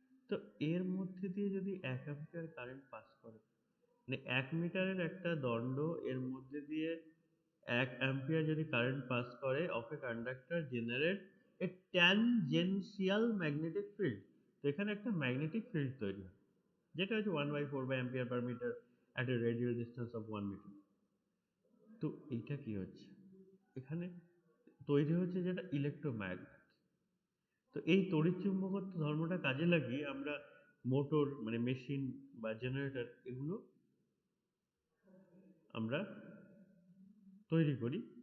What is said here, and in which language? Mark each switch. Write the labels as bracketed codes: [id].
[bn] তো এর মধ্যে দিয়ে যদি 1 অ্যাম্পিয়ার কারেন্ট পাস করে, মানে 1 মিটারের একটা দণ্ড, এর মধ্যে দিয়ে 1 অ্যাম্পিয়ার যদি কারেন্ট পাস করে, [en] Of a conductor generate a tangential magnetic field. [bn] তো এখানে একটা ম্যাগনেটিক ফিল্ড তৈরি হয়, যেটা হচ্ছে [en] 1/4 by ampere per meter at a radial distance of 1 meter। [bn] তো এইটা কি হচ্ছে, এখানে তৈরি হচ্ছে যেটা ইলেকট্রোম্যাগনেট। তো এই তড়িৎচুম্বকত্ব ধর্মটা কাজে লাগিয়ে আমরা মোটর, মানে মেশিন বা জেনারেটর, এগুলো আমরা তৈরি করি।